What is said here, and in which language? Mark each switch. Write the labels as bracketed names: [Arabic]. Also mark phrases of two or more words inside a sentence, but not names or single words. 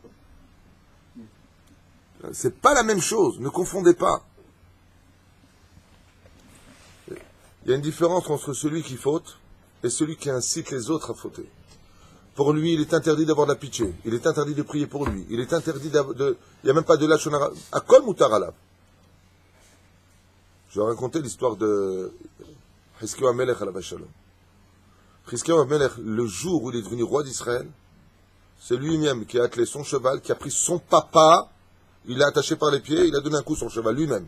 [French] C'est pas la même chose. Ne confondez pas. Il y a une différence entre celui qui faute et celui qui incite les autres à fauter. Pour lui, il est interdit d'avoir de la pitié. Il est interdit de prier pour lui. Il est interdit il n'y a même pas de lachonara. [Hebrew] הכל מותר עליו. [French] Je vais raconter l'histoire de Chizkiyahu HaMelech [Hebrew] עליו השלום. [French] Chizkiyahu HaMelech, le jour où il est devenu roi d'Israël, c'est lui-même qui a attelé son cheval, qui a pris son papa, il l'a attaché par les pieds, il a donné un coup sur le cheval lui-même.